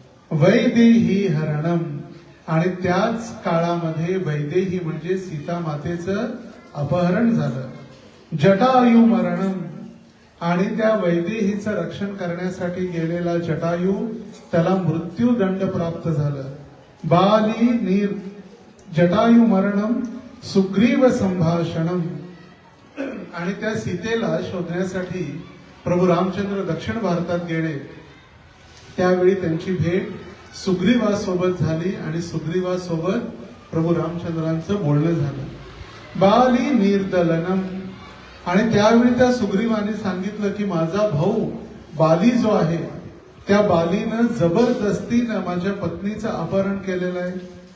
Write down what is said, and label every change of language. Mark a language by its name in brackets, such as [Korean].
[Sanskrit] वैदेही हरणम. [Marathi] आणि त्याच काळामध्ये वैदेही म्हणजे सीता मातेचं अपहरण झालं. [Sanskrit] जटायू मरणम. [Marathi] आणि त्या वैदेहीचं रक्षण करण्यासाठी गेलेला जटायू, त्याला मृत्यूदंड प्राप्त झालं. [Sanskrit] बाली जटायू मरणम सुग्रीव संभाषणम. [Marathi] आणि त्या सीतेला शोधण्यासाठी प्रभू रामचंद्र दक्षिण भारतात गेले. त्यावेळी त्यांची भेट सुग्रीवासोबत झाली आणि सुग्रीवासोबत प्रभू रामचंद्रांचं बोलणं झालं. [Sanskrit] बाली निर्दलनम. [Marathi] आणि त्यावेळी त्या सुग्रीवाने सांगितलं की माझा भाऊ बाली जो आहे त्या बालीनं जबरदस्तीनं माझ्या पत्नीचं अपहरण केलेलं आहे.